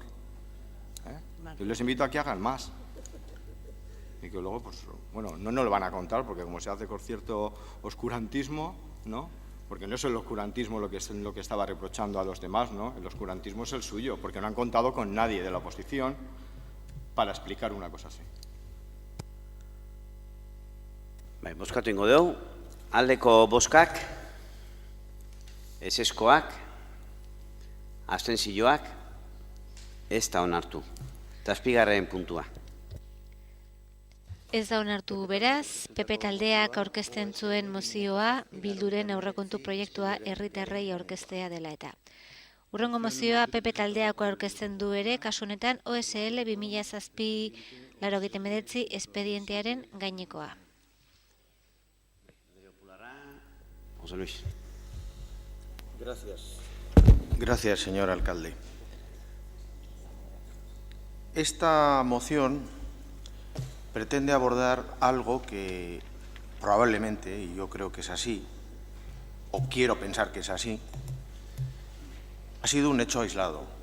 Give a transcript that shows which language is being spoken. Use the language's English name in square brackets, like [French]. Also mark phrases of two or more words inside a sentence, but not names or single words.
[Spanish] Yo les invito a que hagan más. Y que luego, pues, bueno, no nos lo van a contar, porque como se hace con cierto oscurantismo, ¿no? Porque no es el oscurantismo lo que estaba reprochando a los demás, ¿no? El oscurantismo es el suyo, porque no han contado con nadie de la oposición para explicar una cosa así. [Basque] Bozkatu ingo dugu, aldeko bozkak, ezezkoak, abstentzioak, ez da onartu. Zazpigarren puntua. Ez da onartu beraz, PP taldeak aurkezten zuen mozioa Bilduren aurrekontu proiektua herritarrei aurkeztea dela eta. Hurrengo mozioa PP taldeako aurkezten du ere, kasu honetan OSL 2007-89 espedientearen gainekoa. José Luis. [Spanish] Gracias, señor alcalde. Esta moción pretende abordar algo que probablemente, y yo creo que es así, o quiero pensar que es así, ha sido un hecho aislado.